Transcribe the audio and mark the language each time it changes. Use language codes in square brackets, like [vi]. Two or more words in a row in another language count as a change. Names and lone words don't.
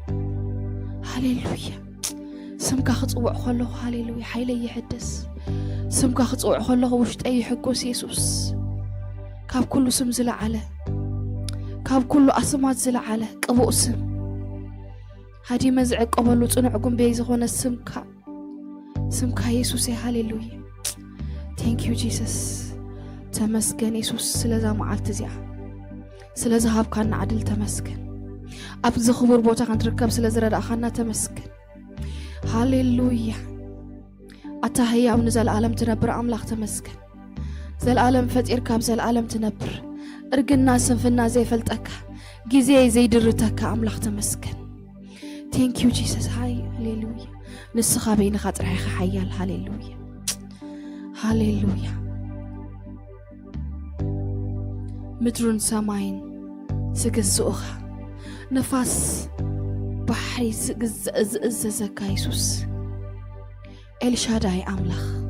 [ti] ስምካ ክጽውዕ ከለኹ ሃሌሉያ ሓይለይ ይሕደስ ስምካ ክጽውዕ ከለኹ ውሽጠይ ይሕጎስ ኢየሱስ ካብ ኩሉ ስም ዝለዓለ ካብ ኩሉ ኣስማት ዝለዓለ ቅቡእ ስም ሃዲመ ዝዕቀበሉ ጽኑዕ ጉንበይ ዝኾነ ስምካ ስምካ ኢየሱስ ሃሌሉያ [en] thank you Jesus [ti] ተመስገን ኢየሱስ ስለዛ መዓልት እዚኣ ስለዛ ሃብካና ዓድል ተመስገን ኣብዚ ክቡር ቦታ ክንትርከብ ስለዝረዳእኻና ተመስገን ሃሌሉያ ኣታ ህያው ንዘለዓለም ትነብር ኣምላኽ ተመስገን ዘለዓለም ፈጢርካ ብዘለዓለም ትነብር እርግና ስንፍና ዘይፈልጠካ ጊዜ ዘይድርተካ ኣምላኽ ተመስገን [en] thank you Jesus [ti] ሃሌሉያ ንስኻ በይንኻ ጥራይኻ ሓያል ሃሌሉያ ሃሌሉያ ምድሩን ሰማይን ዝግዝኡኻ ነፋስ ባሕሪ ዝእዘዘካ ኢየሱስ ኤልሻዳይ ኣምላኽ